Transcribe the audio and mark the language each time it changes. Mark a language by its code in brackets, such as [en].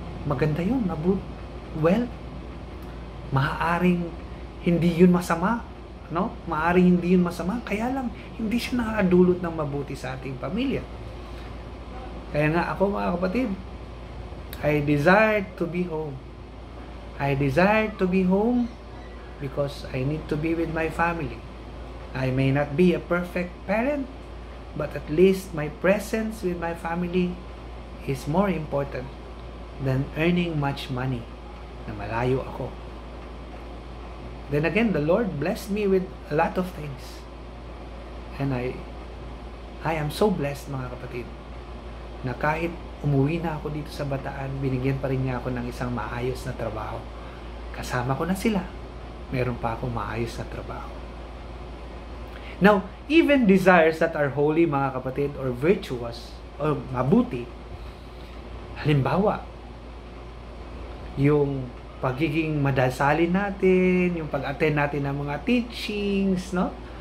[tl] Maganda yun, well, maaaring hindi yun masama, no? Maaaring hindi yun masama, kaya lang hindi siya nakakadulot ng mabuti sa ating pamilya. Kaya nga ako, mga kapatid, [en] I desire to be home. I desire to be home because I need to be with my family. I may not be a perfect parent, but at least my presence with my family is more important than earning much money [tl] na malayo ako. [en] Then again, the Lord blessed me with a lot of things. And I am so blessed, [tl] mga kapatid, na kahit umuwi na ako dito sa Bataan, binigyan pa rin niya ako ng isang maayos na trabaho. Kasama ko na sila. Meron pa akong maayos na trabaho. [en] Now, even desires that are holy, [tl] mga kapatid, [en] or virtuous, [tl] or mabuti, halimbawa, yung pagiging madasalin natin, yung pag-attend natin ng mga teachings, no?